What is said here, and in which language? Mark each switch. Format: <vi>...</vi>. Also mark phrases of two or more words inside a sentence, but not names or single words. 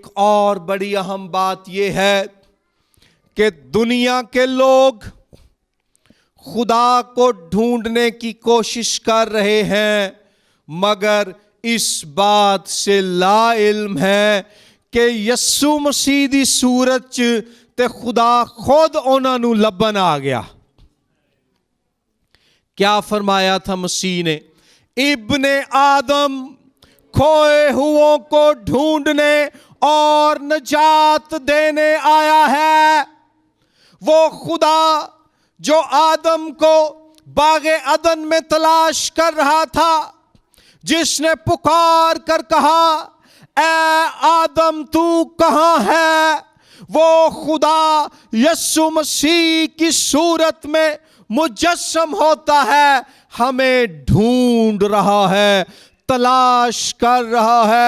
<ur>اور بڑی اہم بات یہ ہے کہ دنیا کے لوگ خدا کو ڈھونڈنے کی کوشش کر رہے ہیں، مگر اس بات سے لا علم ہے کہ یسوع مسیح</ur> <pa>دی صورت چ تے خدا خود انہاں نوں لبن آ گیا۔</pa> <ur>کیا فرمایا تھا مسیح نے؟ ابن آدم کھوئے ہوئوں کو ڈھونڈنے اور نجات دینے آیا ہے۔ وہ خدا جو آدم کو باغ عدن میں تلاش کر رہا تھا، جس نے پکار کر کہا اے آدم تو کہاں ہے، وہ خدا یسوع مسیح کی صورت میں مجسم ہوتا ہے، ہمیں ڈھونڈ رہا ہے، تلاش کر رہا ہے۔</ur>